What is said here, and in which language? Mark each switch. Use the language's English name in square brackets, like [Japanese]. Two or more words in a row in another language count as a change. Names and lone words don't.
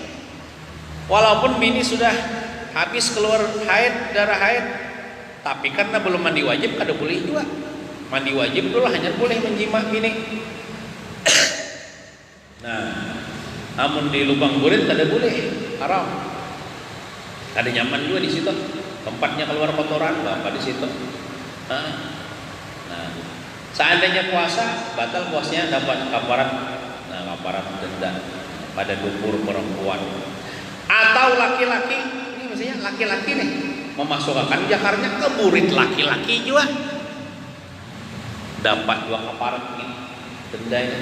[Indonesian] Walaupun bini sudah habis keluar haid, darah haid, tapi karena belum mandi wajib [Banjar] kada boleh [Indonesian] juga. Mandi wajib dulu hanya boleh menjima bini. Nah, namun di lubang burit [Banjar] kada boleh, [Indonesian] haram. [Banjar] Kada nyaman juga di situ. Tempatnya keluar kotoran apa di situ. [Indonesian] Nah, seandainya puasa, batal puasanya dapat kafarat. Nah, kafarat denda pada dubur perempuan. Atau laki-laki, ini misalnya laki-laki nih memasukkan jakarnya ke burit laki-laki juga dapat 2 kafarat ini denda ini.